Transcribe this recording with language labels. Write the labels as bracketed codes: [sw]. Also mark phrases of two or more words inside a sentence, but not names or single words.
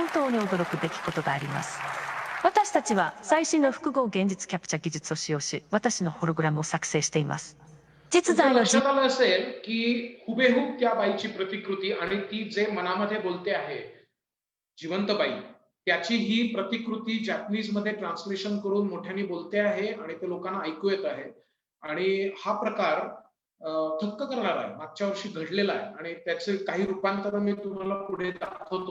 [ja] に驚くべきことがあります。私たちは最新の複合現実キャプチャ技術を使用し、私のホログラムを作成しています。実在の [mr] लक्षात आलं असेल की हुबेहूब त्या बाईची प्रतिकृती आणि ती जे मनामध्ये बोलते आहे जिवंत बाई, त्याची ही प्रतिकृती जॅपनीज मध्ये ट्रान्सलेशन करून मोठ्याने बोलते आहे आणि ते लोकांना ऐकू येत आहे. आणि हा प्रकार थक्क करणारा आहे, मागच्या वर्षी घडलेला आहे आणि त्याचे काही रूपांतर मी तुम्हाला पुढे दाखवतो.